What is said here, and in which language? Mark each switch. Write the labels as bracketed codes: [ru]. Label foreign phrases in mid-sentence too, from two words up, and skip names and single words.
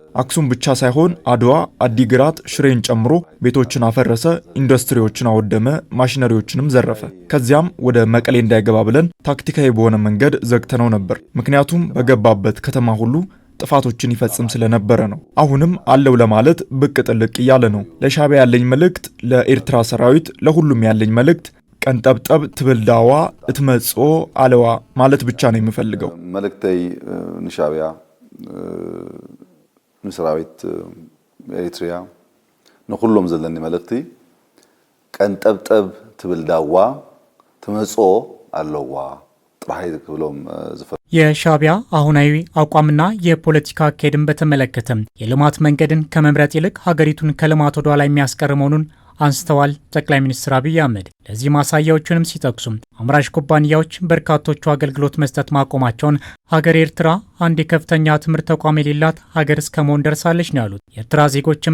[am] አክሱም ብቻ ሳይሆን አድዋ፣ አዲግራት፣ ሽሬን ጨምሮ ቤቶችን አፈረሰ፣ ኢንዱስትሪዎችን አወደመ፣ ማሽነሪዎችንም ዘረፈ። ከዚያም ወደ መቀሌ እንዳይገባ ብለን ታክቲካዊ በሆነ መንገድ ዘግተነው ነበር። ምክንያቱም በገባበት ከተማ ሁሉ ጥፋቶችን ይፈጽም ስለነበረ ነው። አሁንም አለው ለማለት ብቅ ጥልቅ እያለ ነው። ለሻቢያ ያለኝ መልእክት፣ ለኤርትራ ሰራዊት፣ ለሁሉም ያለኝ መልእክት [ti] ቀንጠብጠብ ትብልዳዋ እትመጾ አለዋ [am] ማለት ብቻ ነው የምፈልገው። [ti] መልእክተይ ንሻቢያ ንሰራዊት ኤርትራ ንሁሉም ዘለኒ መልእክቲ ቀንጠብጠብ ትብልዳዋ ትመጾ አለዋ ጥራይ ክብሎም [am] የሻቢያ አሁናዊ አቋምና የፖለቲካ አካሄድን በተመለከተ የልማት መንገድን ከመምረጥ ይልቅ ሀገሪቱን ከልማት ወደ ኋላ የሚያስቀር መሆኑን አንስተዋል ጠቅላይ ሚኒስትር አብይ አህመድ። ለዚህ ማሳያዎቹንም ሲጠቅሱም አምራች ኩባንያዎች በርካቶቹ አገልግሎት መስጠት ማቆማቸውን፣ ሀገር ኤርትራ አንድ የከፍተኛ ትምህርት ተቋም የሌላት ሀገር እስከ መሆን ደርሳለች ነው ያሉት። የኤርትራ ዜጎችም